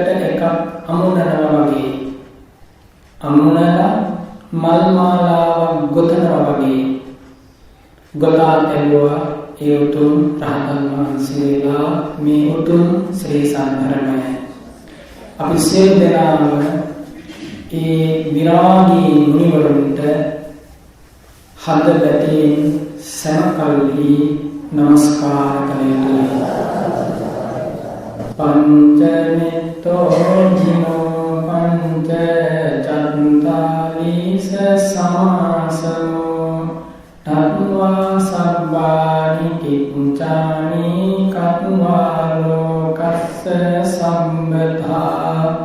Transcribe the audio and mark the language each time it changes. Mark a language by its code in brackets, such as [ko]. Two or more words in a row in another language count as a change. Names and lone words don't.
[si] එකක් අමුණනවා වගේ අමුණලා මල් මාලාවක් ගොතනවා වගේ ගොතා තැබුවා ඒ උතුම් රහතන් වහන්සේලා මේ උතුම් ශ්‍රී සද්ධර්මය අපි සියලු දෙනාම ඒ විරාගී මුනිවරුන්ට හද පැතියෙන් සමකල්හි නමස්කාර කළ යුතුයි. [pi] පංචනිත්තෝ ජිනෝ පංච චත්තාරීස සමාසමෝ තත්වා සබ්බානි කිච්ඡානි කତ୍වා ලෝකස්ස සම්බතා